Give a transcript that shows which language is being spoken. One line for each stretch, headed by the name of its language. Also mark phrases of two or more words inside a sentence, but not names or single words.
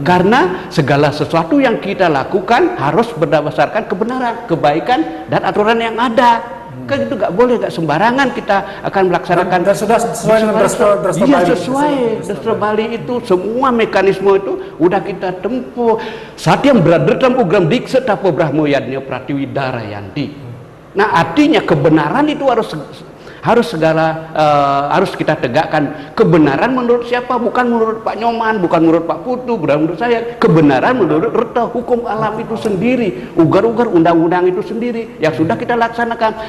Indonesian: Karena segala sesuatu yang kita lakukan harus berdasarkan kebenaran, kebaikan, dan aturan yang ada. Kan itu nggak boleh, nggak sembarangan kita akan melaksanakan. Dan sudah sesuai dengan Drestra Iya, Bali. sesuai Drestra Bali itu, semua mekanisme itu udah kita tempuh.
Sanskrit: Satyam bradretam ugram diksa tapo brahmo yadnya pratiwidara yanti.
Indonesian: Nah, artinya kebenaran itu harus kita tegakkan. Kebenaran menurut siapa? Bukan menurut Pak Nyoman, bukan menurut Pak Putu, bukan menurut saya. Kebenaran menurut Reta, hukum alam itu sendiri, ugar-ugar undang-undang itu sendiri yang sudah kita laksanakan.